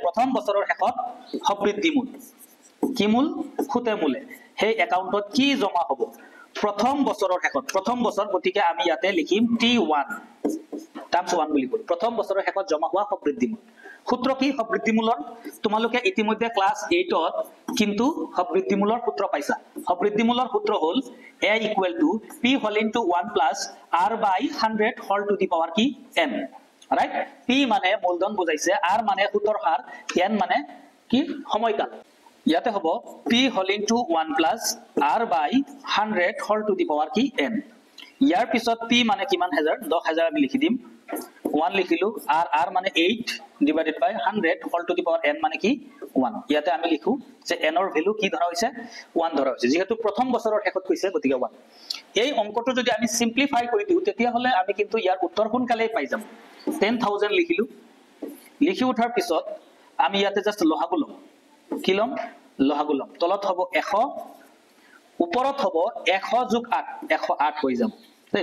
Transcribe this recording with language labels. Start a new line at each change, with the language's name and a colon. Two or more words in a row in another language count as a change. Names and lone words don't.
Assamese: প্ৰথম বছৰৰ শেষত সবৃদ্ধি মূল কি মূল সুতে মূলে সেই একাউণ্টত কি জমা হ'ব প্ৰথম বছৰৰ শেষত প্ৰথম বছৰ গতিকে আমি ইয়াতে লিখিম T1 টাইমছ 1 বুলি কল প্ৰথম বছৰৰ শেষত জমা হোৱা সবৃদ্ধি মূল। সূত্ৰ কি সবৃদ্ধি মূলৰ তোমালোকে ইতিমধ্যে ক্লাস 8ত কিন্তু সবৃদ্ধি মূলৰ সূত্ৰ পাইছা। সবৃদ্ধি মূলৰ সূত্ৰ হ'ল a =
English: p whole into 1 plus r by 100 whole to the power
Assamese: কি n রাইট। p মানে মূলধন বুজাইছে r মানে সূতৰ হাৰ n মানে কি সময়কাল। ইয়াতে হ'ব
English: p whole into 1 plus r by 100 whole to the power
Assamese: কি n। ইয়াৰ পিছত p মানে কিমান হাজাৰ 10,000 আমি লিখি দিম 1 লিখিলো r মানে 8
English: divided by 100 whole to the power n
Assamese: মানে কি 1। ইয়াতে আমি লিখো যে n ৰ ভ্যালু কি ধৰা হৈছে 1 ধৰা হৈছে যেহেতু প্ৰথম বছৰৰ শেষত কৈছে গতিকে 1। এই অংকটো যদি আমি সিম্পলিফাই কৰি দিও তেতিয়া হলে আমি কিন্তু ইয়াৰ উত্তৰ সোনকালেই পাই যাম। 10,000 লিখিলো লিখি উঠাৰ পিছত আমি ইয়াতে জাস্ট লহাগু লম কি লম লহাগু লম তলত হ'ব 100 ওপৰত হ'ব 100 যোগ 8 108 হৈ যাব দেই।